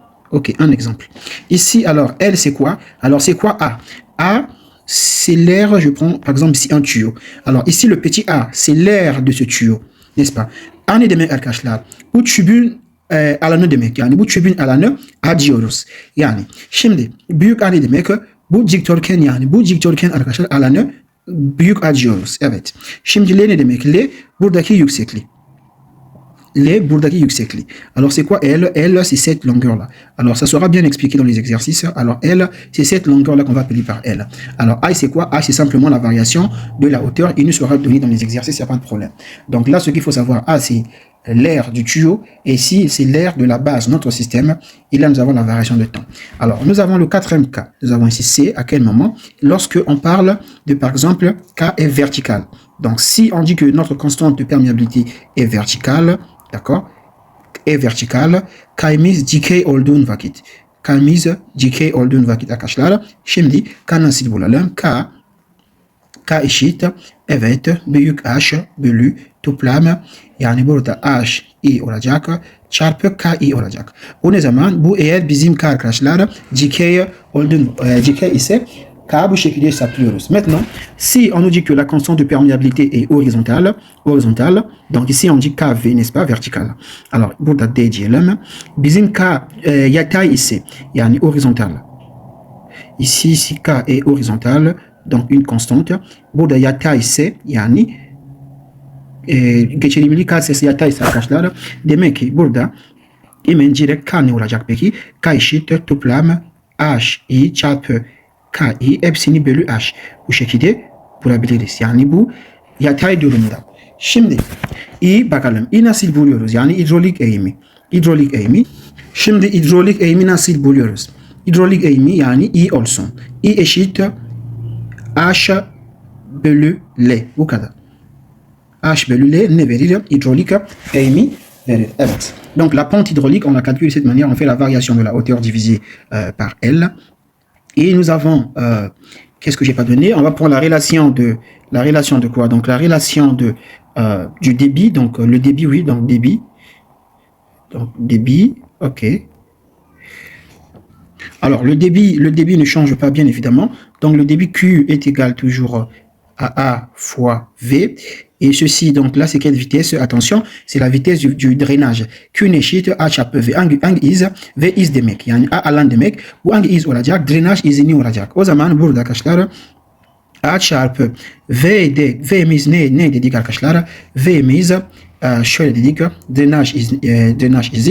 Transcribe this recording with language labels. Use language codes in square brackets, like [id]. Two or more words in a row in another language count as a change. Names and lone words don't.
[fr] Ok, un exemple. Ici, alors, L, c'est quoi? Alors, c'est quoi A? A, c'est l'air, je prends par exemple ici un tuyau. Alors, ici, le petit A, c'est l'air de ce tuyau, n'est-ce pas? [tr] Anne demek arkadaşlar, bu tübün alanı demek. Yani bu tübün alanı A diyoruz. Yani şimdi büyük A ne demek? Bu dikdörtgen yani. Bu dikdörtgen arkadaşlar alanı büyük A diyoruz. Evet. Şimdi L ne demek? L buradaki yükseklik. L, buradaki yükseklik. [fr] Alors, c'est quoi L? L, c'est cette longueur-là. Alors, ça sera bien expliqué dans les exercices. Alors, L, c'est cette longueur-là qu'on va appeler par L. Alors, I, c'est quoi? I, c'est simplement la variation de la hauteur. Il nous sera donné dans les exercices, il n'y a pas de problème. Donc là, ce qu'il faut savoir, A, c'est l'air du tuyau. Et ici, c'est l'air de la base, notre système. Et là, nous avons la variation de temps. Alors, nous avons le quatrième cas. Nous avons ici C, à quel moment? Lorsque on parle de, par exemple, K est vertical. Donc, si on dit que notre constante de perméabilité est verticale, d'accord, est verticale, [tr] kaimiz dikey olduğun vakit. Kaimiz dikey olduğun vakit arkadaşlar. Şimdi K nasıl bulalım? K eşit, evet, büyük H bölü toplam, yani burada H i olacak çarpı K i olacak. O ne zaman? Bu eğer bizim K arkadaşlar dikey dikey ise K bu şekilde hesaplıyoruz. [fr] Maintenant, si on nous dit que la constante de perméabilité est horizontale, donc ici on dit KV, n'est-ce pas, vertical. Alors, [tr] burada D diyelim. Bizim K yatay ise, yani horizontal. Ici, si K est horizontal, donc une constante. Burada yatay ise, yani geçelimli K sesi yatay ise arkadaşlar. Demek ki burada hemen direkt K ne olacak peki? K eşittir toplam H i çarpı K'yi hepsini bölü H. Bu şekilde bulabiliriz. Yani bu yatay durumda. Şimdi I bakalım. I nasıl buluyoruz? Yani hidrolik eğimi. Hidrolik eğimi. Şimdi hidrolik eğimi nasıl buluyoruz? Hidrolik eğimi yani I olsun. I eşit H bölü L. Bu kadar. H bölü L ne verir? Hidrolik eğimi verir. Evet. [fr] Donc la pente hydraulique, on la calcule de cette manière. On fait la variation de la hauteur divisée par L. Et nous avons, qu'est-ce que j'ai pas donné? On va prendre la relation de quoi? Donc la relation de du débit, donc le débit, oui, donc débit, ok. Alors le débit ne change pas bien évidemment. Donc le débit Q est égal toujours à A fois V. Et ceci, donc là, c'est quelle vitesse? Attention, c'est la vitesse du drainage. [tr] Q eşit A çarpı V. Hangi iz? V iz demek. Yani A alan demek. Bu hangi iz olacak? Drainaj izini olacak. O zaman burada arkadaşlar A çarpı V'miz ne dedik arkadaşlar? V'miz şöyle dedik. Drainaj izi.